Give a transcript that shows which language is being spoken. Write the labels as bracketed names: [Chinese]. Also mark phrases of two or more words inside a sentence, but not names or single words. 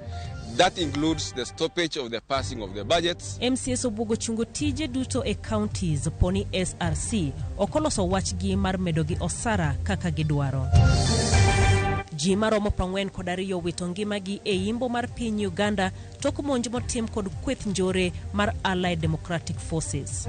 [English] That includes the stoppage of the passing of the budgets. [Luo (Kenya and Tanzania)] MCS obugo chungo tije duto e counties poni SRC okoloso wachgi mar medogi osara kaka gidwaro. Ji maromo 42 wito ngimagi e yimbo mar piny Uganda tok monj motim kod kweth njore mar Allied Democratic Forces.